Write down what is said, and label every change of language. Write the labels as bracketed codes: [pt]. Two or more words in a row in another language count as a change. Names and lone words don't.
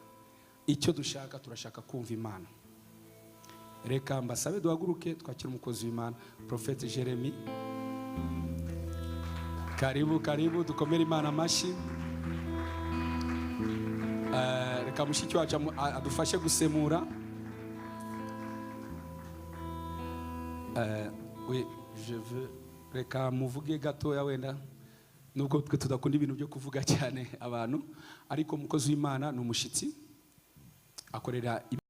[rw] Icyo dushaka, turashaka kumva Imana. Reka mbasabe duhaguruke twakira umukozi w'Imana, Prophet Jeremy. Karibu dukomere Imana amashyi. Reka mushiki wacu adufashe gusemura. [fr] Oui, je veux [rw] reka muvuge gatoya wenda, nubwo twe tudakunda ibintu byo kuvuga cyane abantu, ariko umukozi w'Imana ni umushitsi akorera